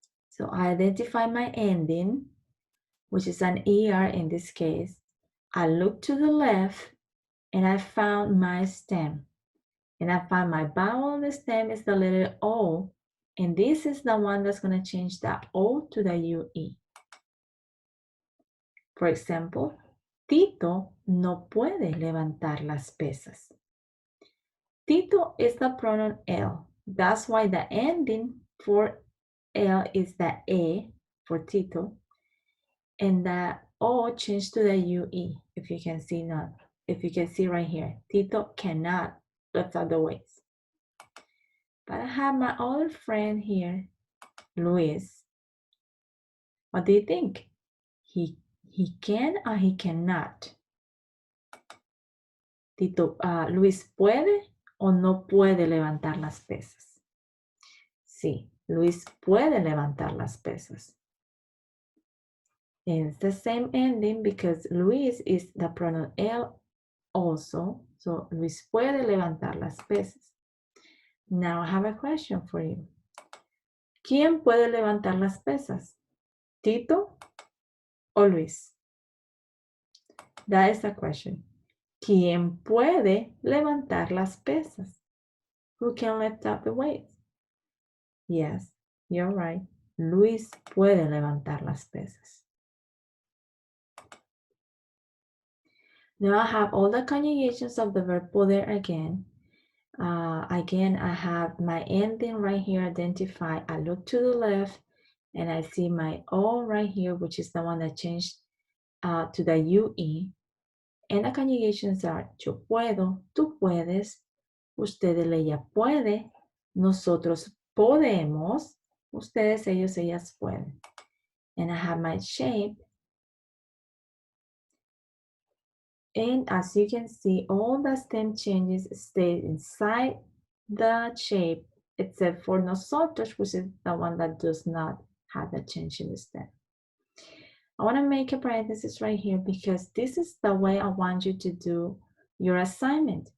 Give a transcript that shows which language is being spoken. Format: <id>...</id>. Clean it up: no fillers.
<en>So I identify my ending, which is an ER in this case. I look to the left and I found my stem. And I find my vowel in the stem is the letter O. And this is the one that's going to change the O to the UE. For example,</en> <es>Tito no puede levantar las pesas.</es> <en>Tito is the pronoun L. That's why the ending for L is the E for Tito. And the O changed to the UE, if you can see now. If you can see right here, Tito cannot lift up the weights. But I have my other friend here, Luis. What do you think? He can or he cannot?</en> <es>Tito, Luis puede o no puede levantar las pesas. Sí, Luis puede levantar las pesas.</es> <en>And it's the same ending because Luis is the pronoun él also. So</en> <es>Luis puede levantar las pesas.</es> <en>Now I have a question for you.</en> <es>¿Quién puede levantar las pesas? ¿Tito o Luis?</es> <en>That is the question.</en> <es>¿Quién puede levantar las pesas?</es> <en>Who can lift up the weights? Yes, you're right.</en> <es>Luis puede levantar las pesas.</es> <en>Now I have all the conjugations of the verb poder again. Again, I have my ending right here identified. I look to the left and I see my O right here, which is the one that changed to the UE. And the conjugations are</en> <es>yo puedo, tú puedes, ustedes, ella puede, nosotros podemos, ustedes, ellos, ellas pueden.</es> <en>And I have my shape. And as you can see, all the stem changes stay inside the shape, except for nosotros, which is the one that does not have the change in the stem. I want to make a parenthesis right here because this is the way I want you to do your assignment.</en>